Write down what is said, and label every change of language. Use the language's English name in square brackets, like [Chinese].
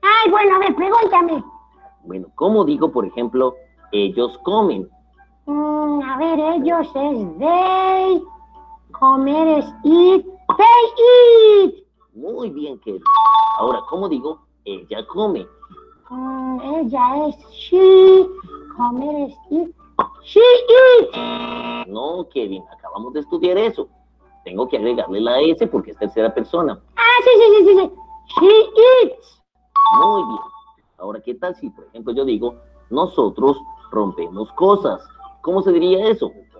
[Spanish] Bueno, a ver, pregúntame. Bueno, ¿cómo digo, por ejemplo, ellos comen? A ver, ellos es they, comer es eat, [English] they eat. [Spanish] Muy bien, Kelly. Ahora, ¿cómo digo, ella come? Ella es she, comer es eat, [English] she eats. [Spanish] No, Kevin, acabamos de estudiar eso. Tengo que agregarle la S porque es tercera persona. [English] Sí. She eats. [Spanish] Muy bien. Ahora, ¿qué tal si, por ejemplo, yo digo, nosotros rompemos cosas? ¿Cómo se diría eso?